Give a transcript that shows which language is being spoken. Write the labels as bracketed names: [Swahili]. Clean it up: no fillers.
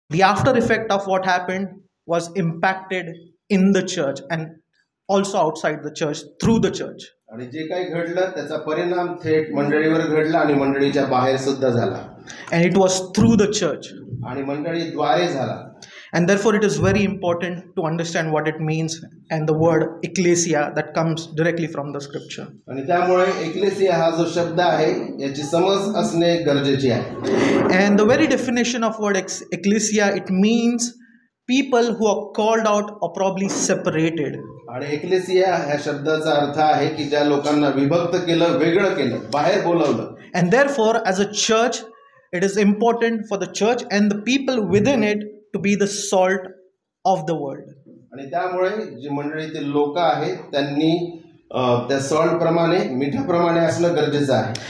[English] the after effect of what happened was impacted in the church and also outside the church through the church. [Marathi] आणि जे काही घडलं त्याचा परिणाम थेट मंडळीवर घडला आणि मंडळीच्या बाहेर सुद्धा झाला [English] And it was through the church. [Marathi] आणि मंडळीद्वारे झाला. [English] And therefore, it is very important to understand what it means and the word ecclesia that comes directly from the scripture. [Marathi] आणि त्यामुळे एक्लेसिया हा जो शब्द आहे याची समज असणे गरजेचे आहे. [English] And the very definition of word ecclesia, it means people who are called out or probably separated. [Marathi] आणि एक्लेसिया ह्या शब्दाचा अर्थ आहे की ज्या लोकांना विभक्त केलं, वेगळं केलं, बाहेर बोलवलं. [English] And therefore, as a church, it is important for the church and the people within it to be the salt of the world. [Marathi] आणि त्यामुळे जी मंडळीतील लोक आहेत त्यांनी त्या सॉल्ट प्रमाणे, मिठाप्रमाणे असणं गरजेचं आहे.